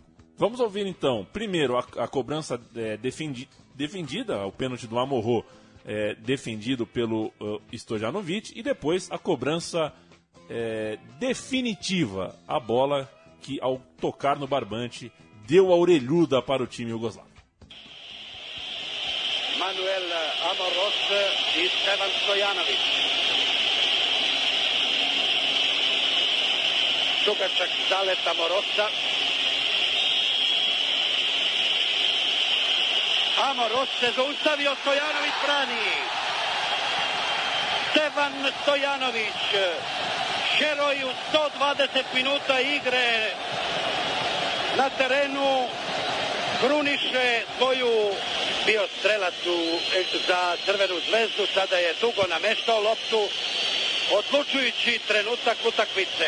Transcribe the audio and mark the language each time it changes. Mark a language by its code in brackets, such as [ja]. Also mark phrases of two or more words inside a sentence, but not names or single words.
[pt] Vamos ouvir então, primeiro a cobrança defendida, o pênalti do Amorô defendido pelo Stojanovic, e depois a cobrança definitiva, a bola que ao tocar no barbante deu a orelhuda para o time iugoslavo. Manuel Amoros e Stevan Stojanovic. [sr] Dugačak zalet Amorosa. Amoros se zaustavio, Stojanovic brani. Stevan Stojanovic, heroj u 120 minuta igre na terenu, kruniše svoju, bio strelac za Crvenu zvezdu, sada je dugo nameštao loptu, odlučujući trenutak utakmice.